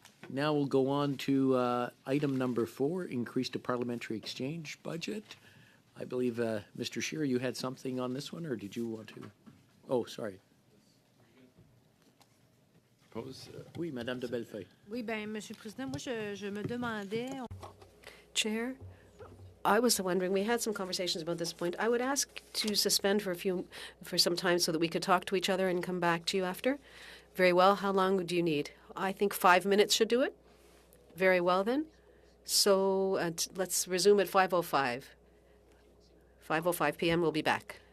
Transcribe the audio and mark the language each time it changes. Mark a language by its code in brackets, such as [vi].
[en] Now we'll go on to item number 4, increase to parliamentary exchange budget. I believe, Mr. Scheer, you had something on this one, or did you want to? Oh, sorry. [fr] Oui, Madame de Bellefeuille. Oui, bien, Monsieur le Président, moi, je me demandais, [en] Chair, I was wondering, we had some conversations about this point. I would ask to suspend for some time so that we could talk to each other and come back to you after. Very well. How long do you need? I think 5 minutes should do it. Very well, then. So let's resume at 5:05. 5:05 p.m. We'll be back.